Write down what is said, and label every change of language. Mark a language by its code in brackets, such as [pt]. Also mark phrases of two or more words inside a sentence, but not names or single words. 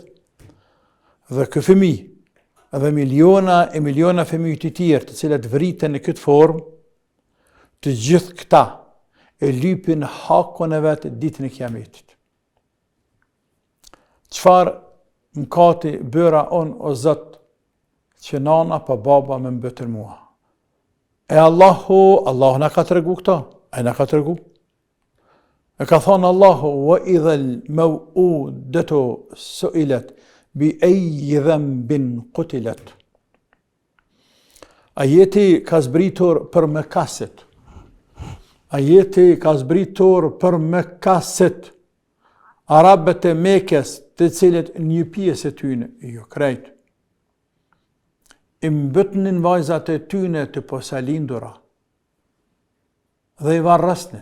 [sq] Dhe këtë fëmi, edhe miliona e miliona fëmijë të tjerë, të cilat vriten në këtë formë, të gjithë këta e lypin hakun e vetë ditën e kiametit. Çfarë mëkati bëra on o Zot, që nana pa baba me mbëtër mua? E Allahu na ka tregu këta, ai na ka tregu. E ka thonë Allahu, [ar] وَإِذَا الْمَوْءُودَةُ سُئِلَتْ بِأَيِّ ذَنْبٍ قُتِلَتْ. [sq] Ajeti ka zbritur për mëkaset. Ajeti ka zbritur për mëkaset. Arabët e Mekës, të cilët një pjesë e tyne, jo krejt, i mbëtnin vajzat e tyne të posalindura dhe i varrasnin.